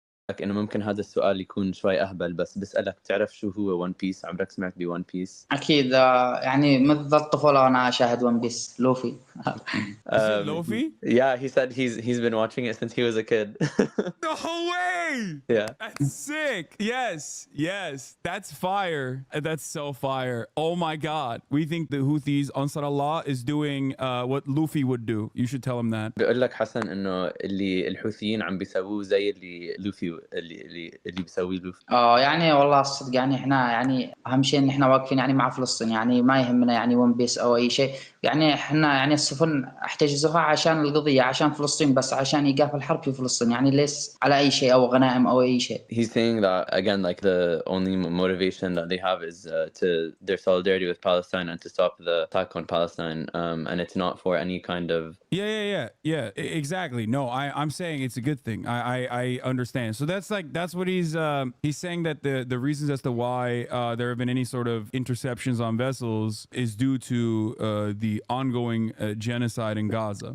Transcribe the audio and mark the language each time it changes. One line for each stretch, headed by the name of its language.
Arabic: لك إنه ممكن هذا السؤال يكون شوي أهبل بس بسألك تعرف شو هو ون بيس؟ عمرك سمعت بون بيس؟ أكيد يعني منذ الطفولة وأنا أشاهد ون بيس لوفي.
English: Is it Luffy? Yeah, he said he's been watching it since he was a kid. No way! Yeah. That's sick. Yes. That's fire. That's so fire. Oh my God. We think the Houthis, Ansar Allah, is doing what Luffy would do. You should tell him that.
Arabic: بقول لك حسن إنه اللي الحوثيين عم بيسووه زي اللي لوفي اللي بيسويه لوفي. يعني والله الصدق يعني إحنا يعني أهم شيء إن إحنا واقفين يعني مع فلسطين يعني ما يهمنا يعني ون بيس أو أي شيء يعني إحنا يعني السفن احتجزوها عشان القضية عشان فلسطين بس عشان إيقاف الحرب في فلسطين يعني ليس على أي شيء أو غنائم أو أي شيء.
English: He's saying that again, like the only motivation that they have is to their solidarity with Palestine and to stop the attack on Palestine, and it's not for any kind of. Yeah. Exactly. No, I'm saying it's a good thing. I understand. So that's what he's saying that the reasons as to why there have been any sort of interceptions on vessels is due to the ongoing genocide in Gaza.